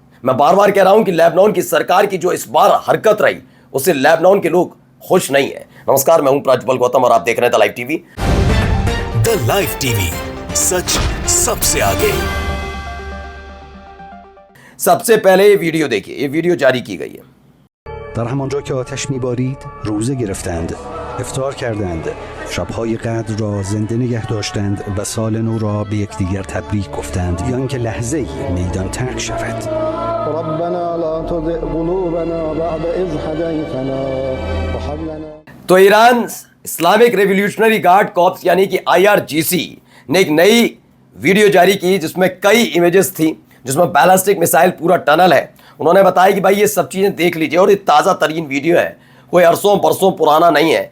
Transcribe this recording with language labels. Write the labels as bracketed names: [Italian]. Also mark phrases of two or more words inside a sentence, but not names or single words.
[Hindi] मैं बार बार कह रहा हूं कि लेबनान की सरकार की जो इस बार हरकत रही उससे लेबनान के लोग खुश नहीं है। नमस्कार, मैं हूं प्रज्वल गौतम और आप देख रहे हैं द लाइव टीवी। द लाइव टीवी, सच सबसे आगे। सबसे पहले ये वीडियो देखिए, ये वीडियो जारी की गई है। [Persian] در همانجا که آتش می‌بارید روزه گرفتند، افطار کردند، شب‌های قدر را زنده نگه داشتند و سال نو را به یکدیگر تبریک گفتند یا اینکه لحظه‌ای میدان ترک شود. [Arabic] ربنا لا تزغ قلوبنا بعد إذ هديتنا وهب لنا। [Hindi] तो ईरान इस्लामिक रेवोल्यूशनरी गार्ड कॉर्प्स यानी कि IRGC ने एक नई वीडियो जारी की जिसमें कई इमेजेस थी, जिसमें [English] ballistic missile [Hindi] पूरा टनल है। उन्होंने बताया कि भाई ये सब चीज़ें देख लीजिए, और ये ताज़ा तरीन वीडियो है, कोई अरसों बरसों पुराना नहीं है।